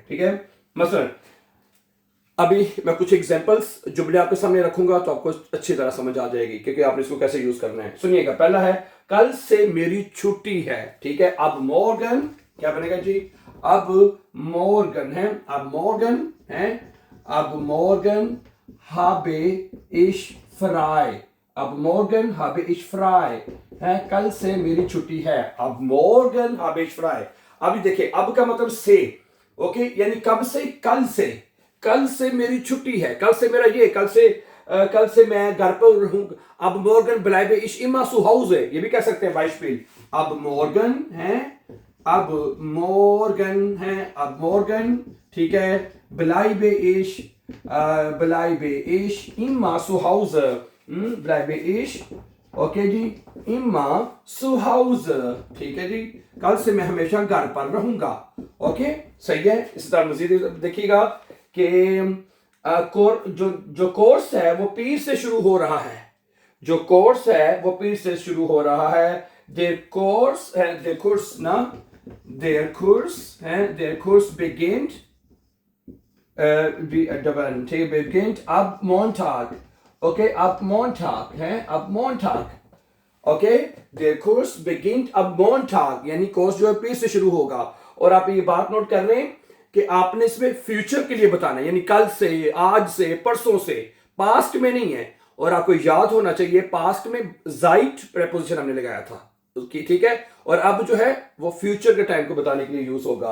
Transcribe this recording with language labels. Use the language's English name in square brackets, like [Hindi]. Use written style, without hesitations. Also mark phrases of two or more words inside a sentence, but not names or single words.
[Hindi] ठीक है, मसलन अभी मैं कुछ एग्जांपल्स जुमले आपके सामने रखूंगा तो आपको अच्छी तरह समझ आ जाएगी क्योंकि आपने इसको कैसे यूज करना है। सुनिएगा, पहला है कल से मेरी छुट्टी है। ठीक है, [German] ab Morgen [Hindi] क्या बनेगा जी? [German] ab Morgen है, ab Morgen है, ab Morgen habe ich frei. ab Morgen habe ich frei [Hindi] है, कल से मेरी छुट्टी है। [German] ab Morgen habe ich frei. [Hindi] अभी देखिए, अब का मतलब से, ओके, यानी कब से? कल से। कल से मेरी छुट्टी है, कल से मेरा ये, कल से मैं घर पर हूं। [German] ab Morgen bleibe ich immer zu Hause, [Hindi] ये भी कह सकते हैं बाइशपील। [German] ab Morgen है, ab Morgen है, ab Morgen. [Hindi] ठीक है, [German] bleibe ich immer zu Hause। bleibe ich, [Hindi] ओके जी, [German] immer zu Hause। [Hindi] ठीक है जी, कल से मैं हमेशा घर पर रहूंगा। ओके, सही है। इस तरह मजीद देखिएगा कि जो कोर्स है वो पीर से शुरू हो रहा है। जो कोर्स है वो पीर से शुरू हो रहा है। [German] der Kurs है, der Kurs ना, der Kurs है, der Kurs beginnt beginnt ab Montag. ओके, ab Montag है, ab Montag. ओके, der Kurs beginnt ab Montag, [Hindi] यानी कोर्स जो है पीर से शुरू होगा। और आप ये बात नोट कर रहे हैं कि आपने इसमें फ्यूचर के लिए बताना है, यानी कल से, आज से, परसों से, पास्ट में नहीं है। और आपको याद होना चाहिए पास्ट में जाइट प्रेपोजिशन हमने लगाया था। उसकी, ठीक है। और अब जो है वो फ्यूचर के टाइम को बताने के लिए यूज होगा।